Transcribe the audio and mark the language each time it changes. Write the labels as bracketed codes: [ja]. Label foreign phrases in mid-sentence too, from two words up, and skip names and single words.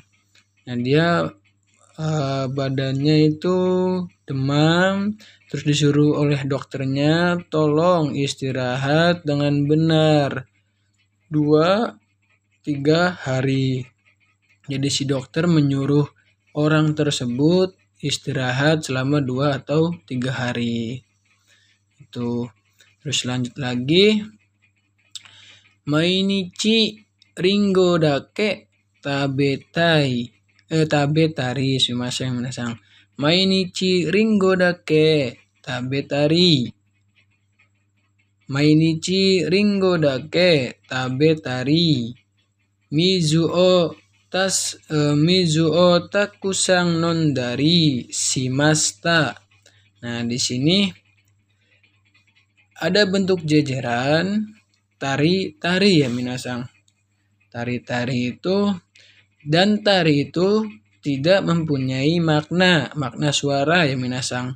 [id] Nah dia badannya itu demam, terus disuruh oleh dokternya tolong istirahat dengan benar 2 3 hari. Jadi si dokter menyuruh orang tersebut istirahat selama 2 atau 3 hari. Itu. Terus lanjut lagi. [ja] 毎日りんごだけ食べたい. 食べたりすみません皆さん。毎日りんごだけ食べたり. 毎日りんごだけ食べたり. 水をたくさん飲んだりしました. [id] Nah, di sini ada bentuk jejeran tari-tari ya minasang. Tari-tari itu dan tari itu tidak mempunyai makna suara ya minasang.